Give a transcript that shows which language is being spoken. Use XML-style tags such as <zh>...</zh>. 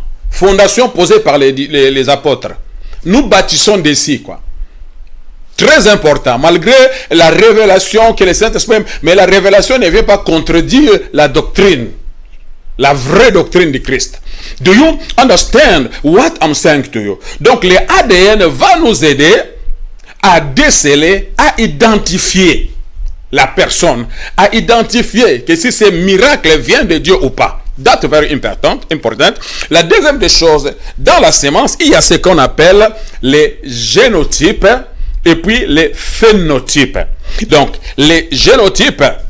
<fr>Fondation posée par les apôtres. Nous bâtissons dessus, quoi. Très important, malgré la révélation que le Saint-Esprit, mais la révélation ne vient pas contredire la doctrine, la vraie doctrine de Christ.</fr> <en>Do you understand what I'm saying to you?</en> <fr>Donc, les ADN va nous aider à déceler, à identifier la personne, à identifier que si ce miracle vient de Dieu ou pas.</fr> <en>That's very important.</en> <fr>La deuxième des choses, dans la sémence, il y a ce qu'on appelle les génotypes et puis les phénotypes. Donc, les génotypes</fr>